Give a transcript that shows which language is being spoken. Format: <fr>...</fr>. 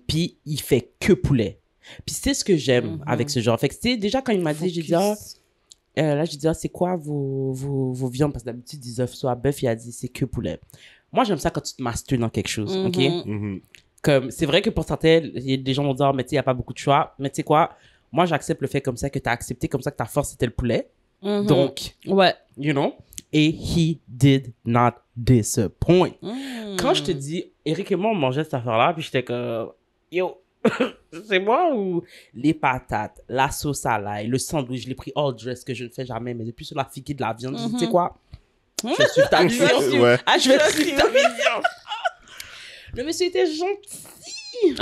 <fr>Puis il fait que poulet. Puis c'est ce que j'aime avec ce genre. Fait que tu sais, déjà quand il m'a dit, j'ai dit, c'est quoi vos viandes? Parce que d'habitude, ils offrent soit bœuf, il a dit, c'est que poulet. Moi, j'aime ça quand tu te mastures dans quelque chose, ok? Mhm. Comme, c'est vrai que pour certains, il y a des gens qui vont dire, mais tu sais, il n'y a pas beaucoup de choix. Mais tu sais quoi? Moi, j'accepte le fait comme ça que tu as accepté, comme ça que ta force, c'était le poulet. Mhm. Donc, Ouais.</fr> <en>you know?</en> <fr>Et</fr> <en>he did not disappoint. Hmm.</en> <fr>Quand je te dis, Eric et moi, on mangeait cette affaire-là, puis j'étais comme, yo, c'est moi ou les patates, la sauce à l'ail, le sandwich, je l'ai pris all dress que je ne fais jamais, mais depuis sur la figue de la viande, je dis, tu sais quoi? Je vais suivre ta vision. Ouais. Ah, je vais suivre ta vision. Le monsieur était gentil.</fr>